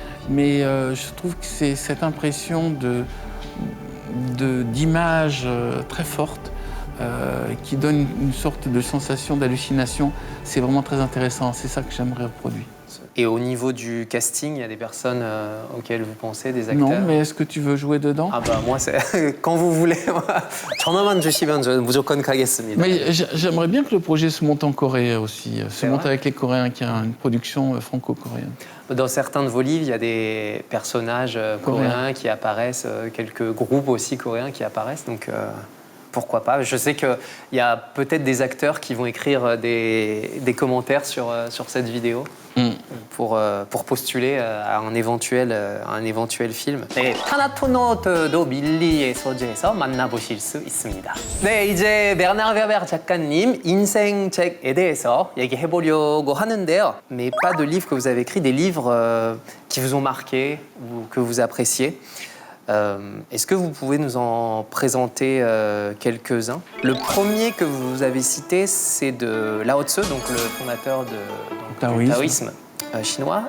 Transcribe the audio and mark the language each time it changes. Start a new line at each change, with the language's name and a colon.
French: Mais je trouve que c'est cette impression d'image très forte qui donne une sorte de sensation d'hallucination. C'est vraiment très intéressant. C'est ça que j'aimerais reproduire. Et au niveau du casting, il y a des personnes auxquelles vous pensez, des acteurs? Non, mais est-ce que tu veux jouer dedans? Ah bah moi, c'est quand vous voulez.
Korean: 전화만 주시면 저는 무조건 가겠습니다.
French: Mais j'aimerais bien que le projet se monte en Corée aussi, se monte vrai avec les Coréens, qu'il y a une production franco-coréenne. Dans certains de vos livres, il y a des personnages coréens qui apparaissent, quelques groupes aussi coréens qui apparaissent, donc pourquoi pas. Je sais qu'il y a peut-être des acteurs qui vont écrire des commentaires sur cette vidéo pour postuler à un éventuel film.
Korean: 네, 타나토노트도 밀리의 소재에서 만나보실 수 있습니다. 네, 이제 베르나르 베르베르 작가님 인생책에 대해서 얘기해보려고 하는데요.
French: Mais pas de livres que vous avez écrits, des livres qui vous ont marqué ou que vous appréciez. Est-ce que vous pouvez nous en présenter quelques-uns? Le premier que vous avez cité, c'est de Lao Tzu, donc le fondateur du taoïsme chinois.